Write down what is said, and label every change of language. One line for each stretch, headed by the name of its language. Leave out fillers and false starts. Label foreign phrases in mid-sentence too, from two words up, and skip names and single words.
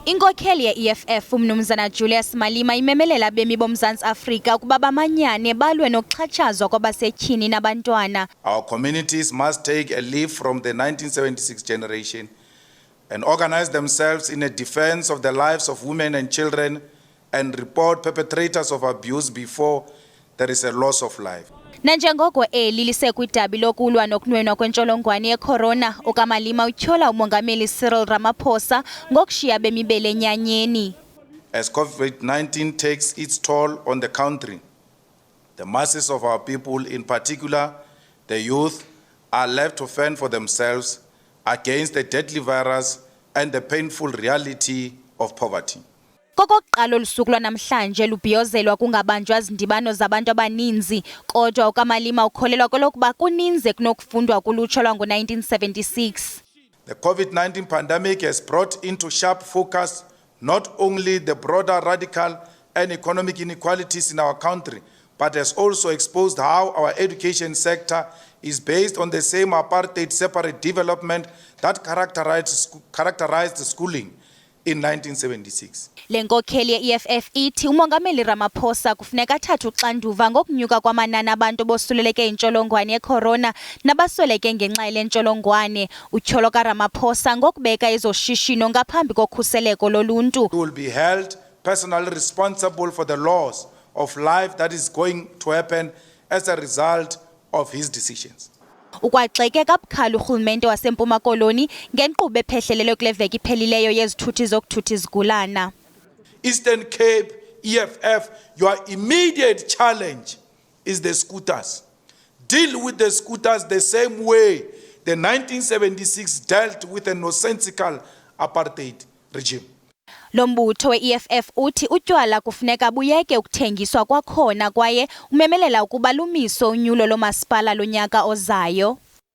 Xhosa: Inkokheli ye-EFF umnumzana Julius Malema imemelela abemi boMzantsi Afrika ukuba bamanyane balwe nokuxhatshazwa kwabasetyhini nabantwana.
English: Our communities must take a leaf from the 1976 generation and organize themselves in a defense of the lives of women and children and report perpetrators of abuse before there is a loss of life.
Xhosa: Nanjengoko eli lisekwidabi lokulwa nokunwenwa kwentsholongwane yeCorona, ukaMalema utyhola umongameli Cyril Ramaphosa ngokushiya bemibele enyanyeni.
English: As COVID-19 takes its toll on the country, the masses of our people, in particular the youth, are left to fend for themselves against the deadly virus and the painful reality of poverty.
Xhosa: Kokokuqala olusuku lwanamhlanje lubhiyozelwa kungabanjwa zindibano zabantu abaninzi, kodwa ukaMalema ukholelwa kolokuba kuninzi kunokufundwa kulutsha lwango-1976.
English: The COVID-19 pandemic has brought into sharp focus not only the broader radical and economic inequalities in our country, but has also exposed how our education sector is based on the same apartheid separate development that characterized schooling in 1976.
Xhosa: Le nkokheli ye-EFF ithi umongameli Ramaphosa kufuneka athathe uxanduva ngokunyuka kwamanani abantu bosuleleke intsholongwane yeCorona nabasweleke ngenxa yale ntsholongwane. Utyholo kaRamaphosa ngokubeka ezoshishino ngaphambi kokhuseleko loluntu.
English: He will be held personally responsible for the loss of life that is going to happen as a result of his decisions.
Xhosa: Ugxeka kabukhali urhulumente wasempuma koloni ngenkqubo ephehlelelwe kule veki iphelileyo yezithuthi zokuthutha izigulana.
English: Eastern Cape, EFF, your immediate challenge is the scooters. Deal with the scooters the same way the 1976 dealt with a nonsensical apartheid regime.
Xhosa: Lo mbutho we-EFF uthi utywala kufuneka buyeke ukuthengiswa kwakhona kwaye umemelela ukuba lumiso unyulo lomasipala lonyaka ozayo.